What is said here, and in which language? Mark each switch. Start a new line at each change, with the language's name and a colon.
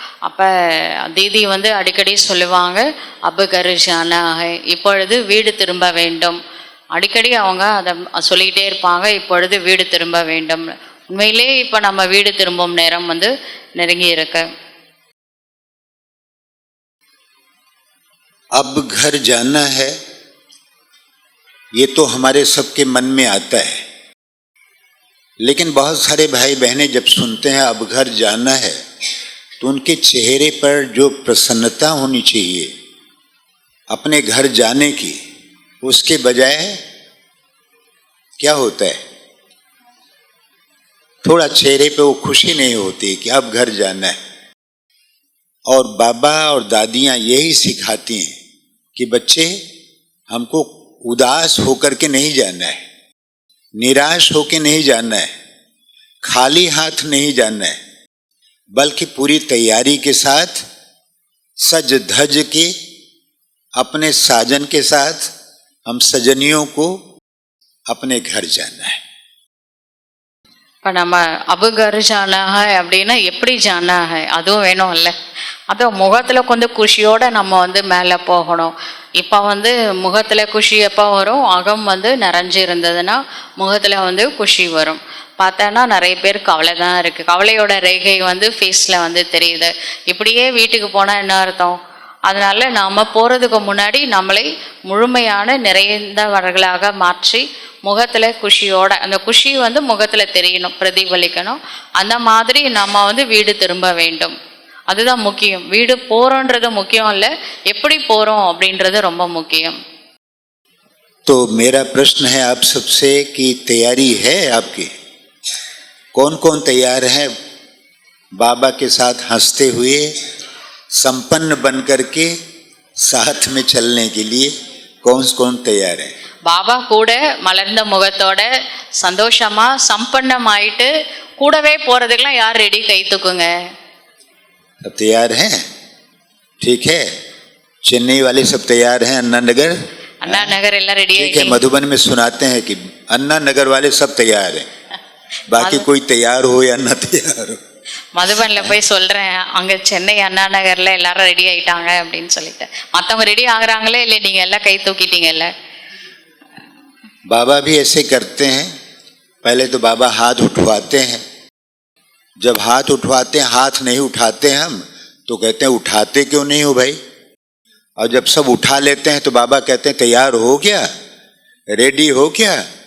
Tamil: அப்போ தீதி வந்து அடிக்கடி சொல்லுவாங்க,
Hindi: அப்பு கருஜான
Tamil: இப்பொழுது வீடு திரும்ப வேண்டும். அடிக்கடி அவங்க அதை சொல்லிக்கிட்டே இருப்பாங்க, இப்பொழுது வீடு திரும்ப வேண்டும். உண்மையிலே இப்போ நம்ம வீடு திரும்பும் நேரம் வந்து நெருங்கி இருக்கு.
Hindi: अब घर जाना है, ये तो हमारे सबके मन में आता है। लेकिन बहुत सारे भाई बहनें जब सुनते हैं अब घर जाना है तो उनके चेहरे पर जो प्रसन्नता होनी चाहिए अपने घर जाने की, उसके बजाय क्या होता है, थोड़ा चेहरे पे वो खुशी नहीं होती कि अब घर जाना है। और बाबा और दादियाँ यही सिखाती हैं कि बच्चे हमको उदास होकर के नहीं जाना है, निराश होकर नहीं जाना है, खाली हाथ नहीं जाना है, बल्कि पूरी तैयारी के साथ सज धज के अपने साजन के साथ हम सजनियों को अपने घर जाना है।
Tamil: இப்போ நம்ம
Hindi: அபுகர் ஜானாக
Tamil: அப்படின்னா எப்படி ஜானாக அதுவும் வேணும்ல. அதுவும் முகத்தில் கொஞ்சம் குஷியோடு நம்ம வந்து மேலே போகணும். இப்போ வந்து முகத்தில் குஷி எப்போ வரும், அகம் வந்து நிறைஞ்சு இருந்ததுன்னா முகத்தில் வந்து குஷி வரும். பார்த்தோன்னா நிறைய பேர் கவலை தான் இருக்குது, கவலையோட ரேகை வந்து ஃபேஸில் வந்து தெரியுது. இப்படியே வீட்டுக்கு போனால் என்ன அர்த்தம்? அதனால் நாம் போகிறதுக்கு முன்னாடி நம்மளை முழுமையான நிறைந்தவர்களாக மாற்றி முகத்தில் குஷியோட, அந்த குஷி வந்து முகத்தில் தெரியணும், பிரதிபலிக்கணும். அந்த மாதிரி நம்ம வந்து வீடு திரும்ப வேண்டும். அதுதான் முக்கியம். வீடு போகிறோன்றது முக்கியம் இல்லை, எப்படி போகிறோம் அப்படின்றது ரொம்ப முக்கியம்.
Hindi: तो मेरा प्रश्न है आप सबसे कि तैयारी है आपकी? कौन कौन तैयार है बाबा के साथ हंसते हुए संपन्न बन करके साथ में चलने के लिए? कौन कौन तैयार है?
Tamil: பாபா கூட மலர்ந்த முகத்தோட சந்தோஷமா சம்பன்னமாயிட்டு கூடவே போறதுக்கெல்லாம் யார் ரெடி? கை தூக்குங்க.
Hindi: सब तैयार हैं? ठीक है, चेन्नई वाले सब तैयार हैं? अन्ना नगर, अन्ना नगर एल्ला रेडी है? ठीक है, मधुबन में सुनाते हैं कि अन्ना नगर वाले सब तैयार हैं, बाकी कोई तैयार हो या ना तैयार हो.
Tamil: மதுபனில் போய் சொல்கிறேன், அங்கே சென்னை அண்ணா நகரில் எல்லாரும் ரெடி ஆகிட்டாங்க அப்படின்னு சொல்லிட்டு. மற்றவங்க ரெடி ஆகுறாங்களே இல்லை, நீங்கள் எல்லாம் கை தூக்கிட்டீங்கல்ல.
Hindi: बाबा भी ऐसे करते हैं. पहले तो बाबा हाथ उठवाते हैं. जब हाथ उठवाते हैं, हाथ नहीं उठाते हम तो कहते हैं उठाते क्यों नहीं हो भाई? और जब सब उठा लेते हैं तो बाबा कहते हैं तैयार हो क्या, रेडी हो क्या?